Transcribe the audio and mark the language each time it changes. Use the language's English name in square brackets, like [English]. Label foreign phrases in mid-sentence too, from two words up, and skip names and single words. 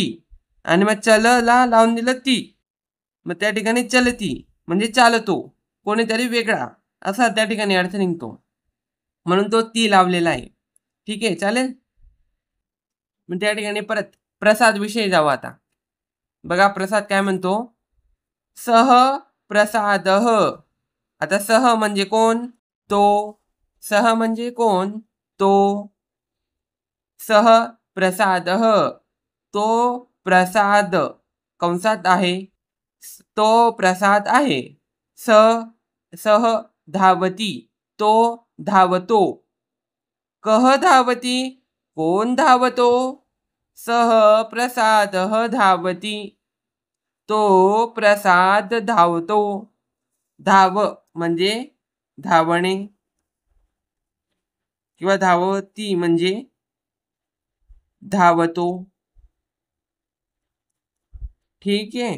[Marathi] आणि मग चलला लावून दिलं ती. मग त्या ठिकाणी चलती म्हणजे चालतो, कोणीतरी वेगळा, असा त्या ठिकाणी अर्थ निघतो, म्हणून तो ती लावलेला आहे. ठीक आहे, चालेल. मग त्या ठिकाणी परत प्रसाद विषयी जाऊ आता. बघा प्रसाद काय म्हणतो? [Sanskrit] सह प्रसादः. [Marathi] आता सह म्हणजे कोण? तो. सह म्हणजे कोण? तो. [Sanskrit] सह प्रसादः, [Marathi] तो प्रसाद कंसात आहे, तो प्रसाद आहे. [Sanskrit] सह धावती, [Marathi] तो धावतो. [Sanskrit] कह धावती, [Marathi] कोण धावतो? [Sanskrit] सह प्रसादः धावती, [Marathi] तो प्रसाद धावतो. धाव म्हणजे धावणे, किंवा धावती म्हणजे धावतो. ठीक आहे.